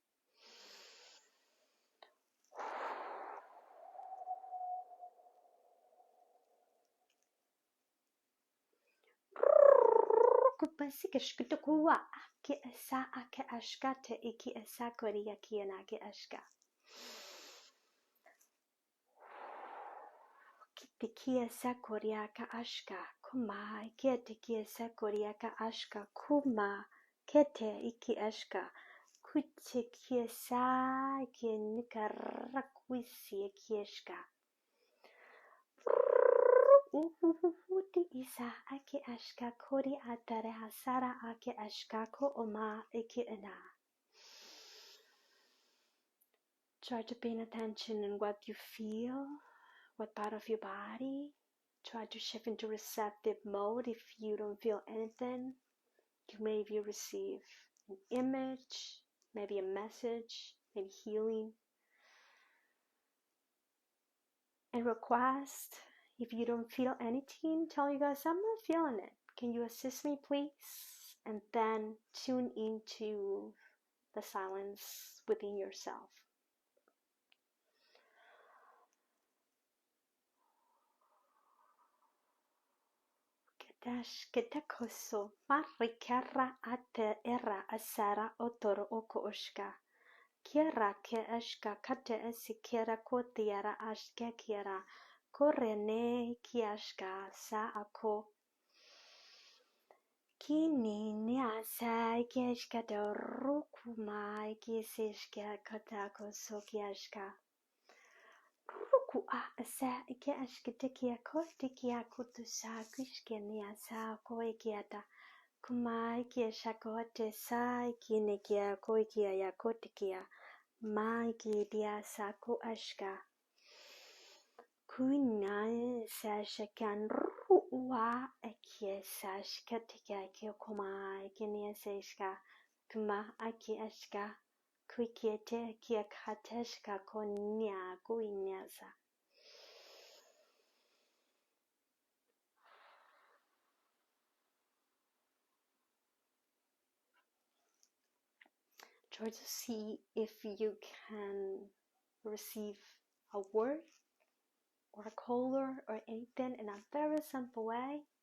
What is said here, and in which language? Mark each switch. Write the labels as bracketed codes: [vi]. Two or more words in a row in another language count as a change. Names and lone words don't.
[en] Kupasika shkutukua ki esa ake ashkate iki esa koria kiena ki ashka. Kitikia sakoria ka ashka kuma ketikia sakoria ka ashka kuma kete iki ashka kutikia sa kinikarakwisi kieshka. Uhuhuhuti isa ake ashka kori atare hasara ake ashka ko oma iki ena. Try to pay attention in what you feel, what part of your body. Try to shift into receptive mode. If you don't feel anything, you maybe receive an image, maybe a message, maybe healing. And request, if you don't feel anything, tell you guys, I'm not feeling it. Can you assist me, please? And then tune into the silence within yourself. Ketakoso marikara ate era asara otoro oko oshka. Kiera ke ashka kate esikera kotiara ashka kiera. Korene kiashka sa ako. Kini ni asa kiashka do rukuma kisishka katako so kiashka. Ruku a asa kiashka tekia kotikia kutusa kishke ni asa koekiata. Kumai kia shakote sai kine kia koi kia ya kote kia. Mai kia dia sako ashka. Kuinae sashakan ruwa akia sashka tika kia kumai kinia seshka. Kuma aki ashka. Kuikiete kia kateshka konya kuinyasa. Try to see if you can receive a word or a color or anything in a very simple way.